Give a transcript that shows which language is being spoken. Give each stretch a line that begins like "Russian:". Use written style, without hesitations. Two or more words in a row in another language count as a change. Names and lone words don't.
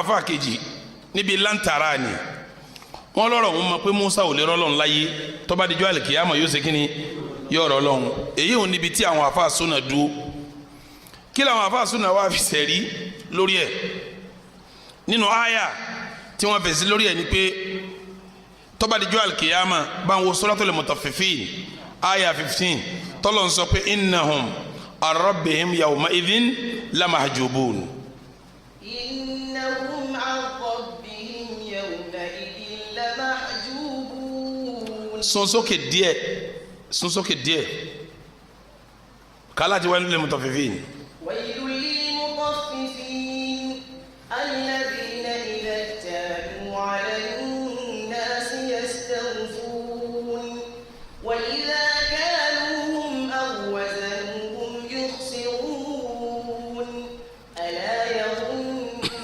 Yoruba: afa kejì níbi lan tarani wọn lọ́rọ̀ wọn mọ̀ pé Musa ò lè rọlọ́n láyé tó bá dijọ́ àlìkíyàmà yóò sekínì yóò rọlọ́n èyí ò níbi tí àwọn afa súnà dúró kí làwọn afáàsúnà wá fi sẹ̀rí lórí ẹ̀ nínú àyà tí wọ́n fèsì lórí ẹ̀ ni pé tó bá dijọ́ alkiyama bá ń wo suratul mutaffifin àyà 15 tọ́lọ̀ ń sọ pé
Arabic: إنهم عن ربهم يومئذ لمحجوبون. إنهم عن ربهم يومئذ لمحجوبون.
Yoruba: sún sókè díẹ̀ kálá ti wá nílẹ̀ mutaffifin.
Arabic: ويل للمطففين الذين إذا اكتالوا على الناس يستوفون وإذا كالوهم أو وزنوهم يخسرون ألا يظن